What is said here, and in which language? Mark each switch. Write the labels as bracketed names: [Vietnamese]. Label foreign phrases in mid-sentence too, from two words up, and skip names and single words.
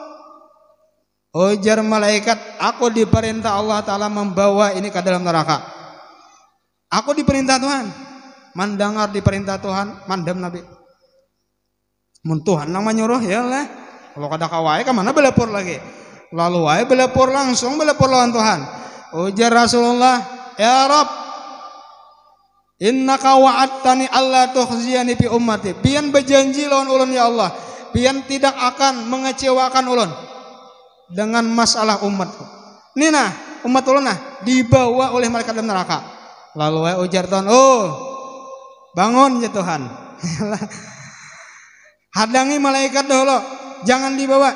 [Banjar] Ujar malaikat, aku diperintah Allah Ta'ala membawa ini ke dalam neraka. Aku diperintah Tuhan. Mendengar diperintah Tuhan, mandam Nabi. Mun Tuhan nang menyuruh ya lah. Kalau kada kawai ke mana belepur lagi. Lalu wae belepur langsung belepur lawan Tuhan. Ujar Rasulullah, [Arabic] يا رب إنك وعدتني ألا تخزيني في أمتي. [Banjar] Pian berjanji lawan ulun ya Allah, pian tidak akan mengecewakan ulun dengan masalah umatku. Nina, umat ulun dibawa oleh malaikat dalam neraka. Lalu wae ujar Tuhan, oh bangun ya Tuhan. Hadangi malaikat dulu, jangan dibawa.